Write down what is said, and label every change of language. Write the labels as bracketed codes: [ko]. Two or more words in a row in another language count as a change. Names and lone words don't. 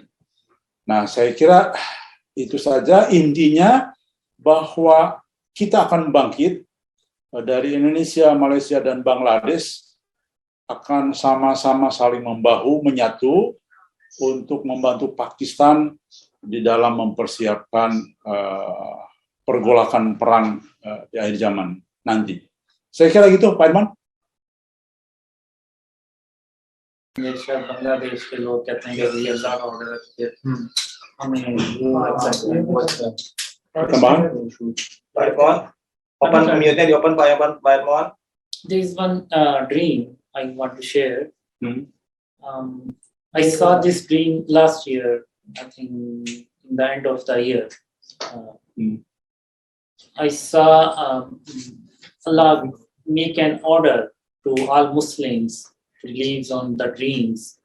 [id] Nah, saya kira itu saja intinya, bahwa kita akan bangkit dari Indonesia, Malaysia, dan Bangladesh akan sama-sama saling membahu, menyatu untuk membantu Pakistan di dalam mempersiapkan pergolakan perang di akhir zaman nanti. Saya kira gitu, Pak Edmond. [hi] बांग्लादेश के लोग कहते हैं कि ये अल्लाह का ऑर्डर है, हमें वो [id] open mute-nya di open Pak Edmond. [en] There is one dream I want to share. I saw this dream last year, I think in the end of the year. I saw Allah make an order to all Muslims to live on the dreams.